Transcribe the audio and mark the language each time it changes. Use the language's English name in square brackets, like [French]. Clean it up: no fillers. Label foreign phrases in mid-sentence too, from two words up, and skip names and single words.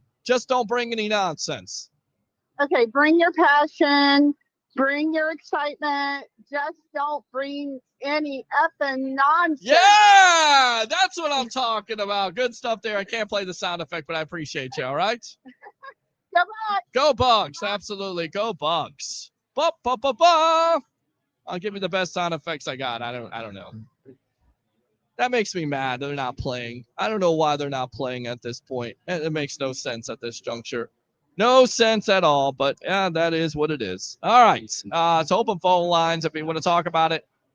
[English] Just don't bring any nonsense. Okay. Bring your passion. Bring your excitement. Just don't bring any effing nonsense. Yeah, that's what I'm talking about. Good stuff there. I can't play the sound effect, but I appreciate you. All right. Go Bucs. Go Bucs. Absolutely. Go Bucs. Ba, ba, ba, ba. I'll give you the best sound effects I got. I don't know. That makes me mad. They're not playing. I don't know why they're not playing at this point. It makes no sense at this juncture. No sense at all, but yeah, that is what it is. All right. It's open phone lines if you want to talk about it.